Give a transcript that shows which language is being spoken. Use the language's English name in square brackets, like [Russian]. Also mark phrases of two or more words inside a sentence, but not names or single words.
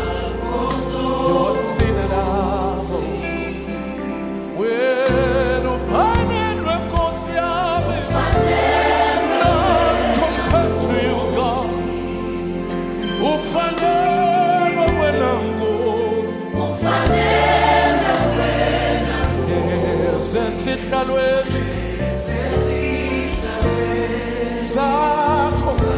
[Swati] Wena ufanele Nkosi yami. [English] None compared to you, God. [Swati] Ufanele wena Nkosi. Sesihlalweni sakho.